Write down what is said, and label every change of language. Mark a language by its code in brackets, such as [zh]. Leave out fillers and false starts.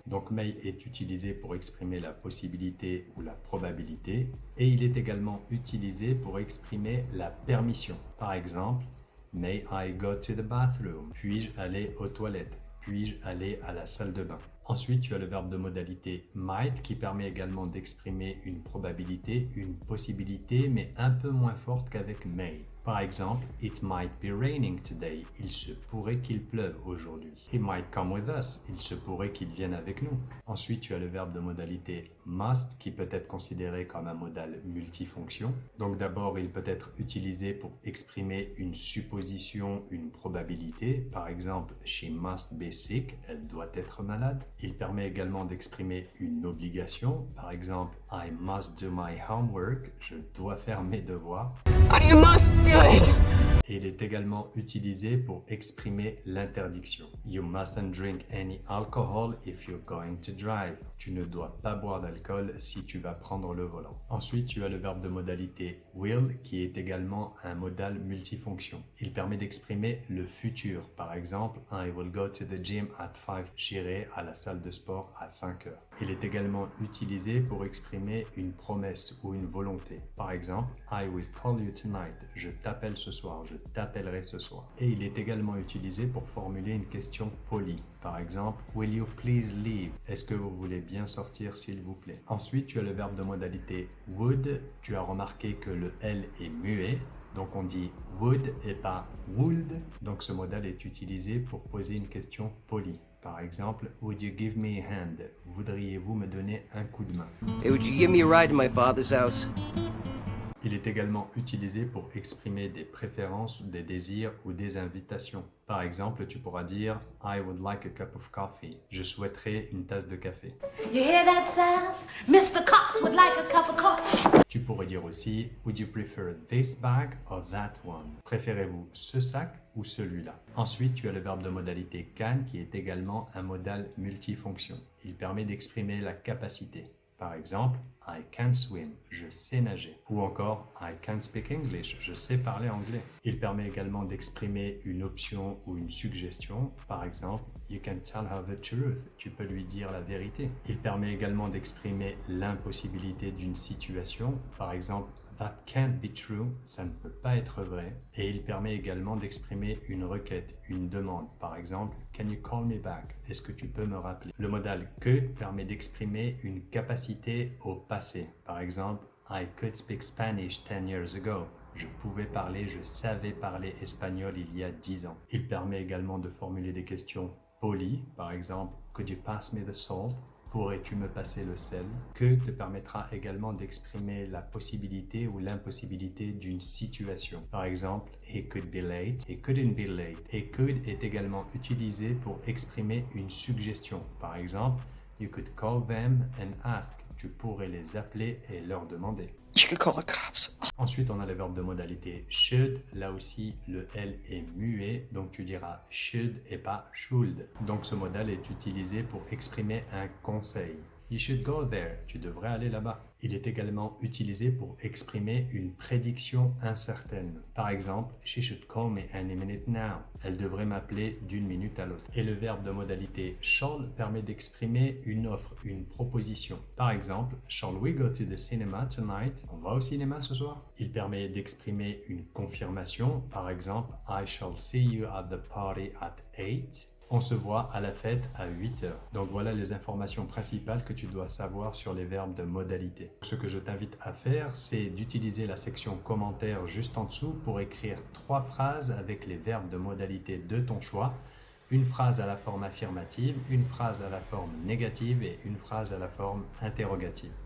[fr] Donc may est utilisé pour exprimer la possibilité ou la probabilité et il est également utilisé pour exprimer la permission. Par exemple, [en] may I go to the bathroom? [fr] Puis-je aller aux toilettes? Puis-je aller à la salle de bain? Ensuite, tu as le verbe de modalité might qui permet également d'exprimer une probabilité, une possibilité, mais un peu moins forte qu'avec may. Par exemple, [en] it might be raining today. [fr] Il se pourrait qu'il pleuve aujourd'hui. [en] He might come with us. [fr] Il se pourrait qu'il vienne avec nous. Ensuite, tu as le verbe de modalité must qui peut être considéré comme un modal multifonction. Donc d'abord, il peut être utilisé pour exprimer une supposition, une probabilité. Par exemple, [en] she must be sick. [fr] Elle doit être malade. Il permet également d'exprimer une obligation. Par exemple, [en] I must do my homework. [fr] Je dois faire mes devoirs. [en] You must do it. [fr] Et il est également utilisé pour exprimer l'interdiction. [en] You mustn't drink any alcohol if you're going to drive. [fr] Tu ne dois pas boire d'alcool si tu vas prendre le volant. Ensuite, tu as le verbe de modalité will qui est également un modal multifonction. Il permet d'exprimer le futur. Par exemple, [en] I will go to the gym at 5. [fr] J'irai à la salle de sport à 5 heures. Il est également utilisé pour exprimer une promesse ou une volonté. Par exemple, [en] I will call you tonight. [fr] Je t'appelle ce soir. Je t'appellerai ce soir. Et il est également utilisé pour formuler une question polie. Par exemple, [en] will you please leave? [fr] Est-ce que vous voulez bien sortir s'il vous plaît? Ensuite, tu as le verbe de modalité would. Tu as remarqué que le L est muet. Donc on dit would et pas would. Donc ce modal est utilisé pour poser une question polie. Par exemple, [en] would you give me a hand? [fr] Voudriez-vous me donner un coup de main? [en] Hey, would you give me a ride to my father's house? [fr] Il est également utilisé pour exprimer des préférences, des désirs ou des invitations. Par exemple, tu pourras dire [en] I would like a cup of coffee. [fr] Je souhaiterais une tasse de café. [en] You hear that sound? Mr. Cox would like a cup of coffee. [fr] Tu pourrais dire aussi [en] would you prefer this bag or that one? [fr] Préférez-vous ce sac ou celui-là? Ensuite, tu as le verbe de modalité can qui est également un modal multifonction. Il permet d'exprimer la capacité. Par exemple, [en] I can swim, [fr] je sais nager. Ou encore, [en] I can speak English, [fr] je sais parler anglais. Il permet également d'exprimer une option ou une suggestion. Par exemple, [en] you can tell her the truth, [fr] tu peux lui dire la vérité. Il permet également d'exprimer l'impossibilité d'une situation. Par exemple, [en] that can't be true, [fr] ça ne peut pas être vrai. Et il permet également d'exprimer une requête, une demande. Par exemple, [en] can you call me back? [fr] Est-ce que tu peux me rappeler? Le modal que permet d'exprimer une capacité au passé. Par exemple, [en] I could speak Spanish 10 years ago. [fr] Je pouvais parler, je savais parler espagnol il y a 10 ans. Il permet également de formuler des questions polies. Par exemple, [en] could you pass me the salt? [fr] Pourrais-tu me passer le sel? Que te permettra également d'exprimer la possibilité ou l'impossibilité d'une situation. Par exemple, [en] he could be late, he couldn't be late. [fr] Et could est également utilisé pour exprimer une suggestion. Par exemple, [en] you could call them and ask. [fr] Tu pourrais les appeler et leur demander. [en] You could call the cops. [fr] Ensuite, on a le verbe de modalité should. Là aussi, le L est muet, donc tu diras should et pas should. Donc ce modal est utilisé pour exprimer un conseil. [en] You should go there. [fr] Tu devrais aller là-bas. Il est également utilisé pour exprimer une prédiction incertaine. Par exemple, [en] she should call me any minute now. [fr] Elle devrait m'appeler d'une minute à l'autre. Et le verbe de modalité shall permet d'exprimer une offre, une proposition. Par exemple, [en] shall we go to the cinema tonight? [fr] On va au cinéma ce soir? Il permet d'exprimer une confirmation. Par exemple, [en] I shall see you at the party at 8. [fr] On se voit à la fête à 8 heures. Donc voilà les informations principales que tu dois savoir sur les verbes de modalité. Ce que je t'invite à faire, c'est d'utiliser la section commentaires juste en dessous pour écrire 3 phrases avec les verbes de modalité de ton choix. Une phrase à la forme affirmative, une phrase à la forme négative et une phrase à la forme interrogative.